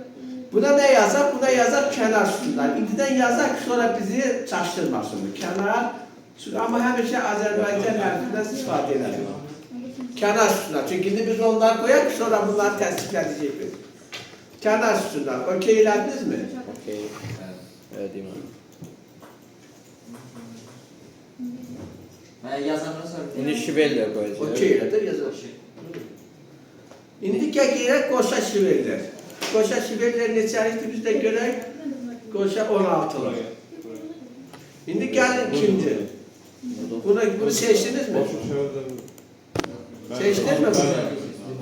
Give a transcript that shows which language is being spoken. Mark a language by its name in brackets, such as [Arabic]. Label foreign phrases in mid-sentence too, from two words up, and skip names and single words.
[Azerbaijani] Buna nə yazar? Buna yazar kənar sütunlar. İndidən yazar ki, sonra bizi çaşdırmasın. Kənar sütunlar. Amma həmişə Azərbaycan hərfindən istifadə edelim. Kənar sütunlar. Çünki indi biz onları qoyaq ki, sonra bunları təsdiqləyəcək biz. Kənar sütunlar. Okey elədiniz mi? [Turkish] Okey. Öyle diyeyim abi. Yazanlara sorayım. İndi şiveller koyacağız. [Azerbaijani] Okey elədir, yazar. İndi gələk qoşa şiverlər. Qoşa şiverlər neçəlikdir biz də görək. Qoşa 16'lı. İndi gəlin ikinci. Bunu seçdiniz mi? Seçdiniz mi bunu?